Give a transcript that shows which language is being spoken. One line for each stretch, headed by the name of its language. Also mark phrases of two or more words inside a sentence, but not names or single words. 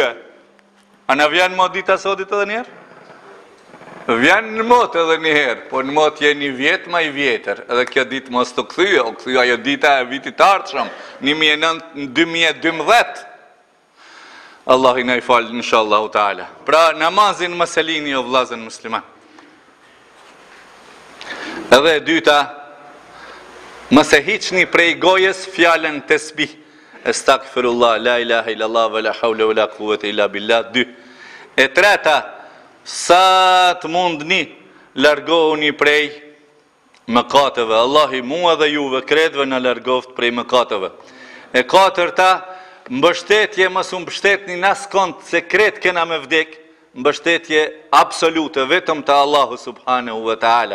Albanian: A në vjen më dita sotit edhe njerë? Vjen në mot edhe njëherë, po në mot je një vjetë ma i vjetër, edhe kjo ditë mos t'u këthyje, o këthyja jo dita e vitit ardhshëm, 2012. Allah i na i falë,
Arabic: إن شاء الله تعالى.
Albanian: Pra, namazin mëselini o vllazën musliman. Edhe dyta, mëse hiqni prej gojes fjallën tesbih, estakfirullah,
Arabic: لا إله إلا الله ولا حول ولا قوة إلا بالله. 2.
Albanian: E treta, sa të mundni, largohuni prej mëkateve. Allahi mua dhe juve, kretve në largoft prej mëkateve. E 4. Mbështetje mos u mbështetni nas kont se kret kena me vdek, mbështetje absolute vetëm te Allahu
Arabic: سبحانه وتعالى.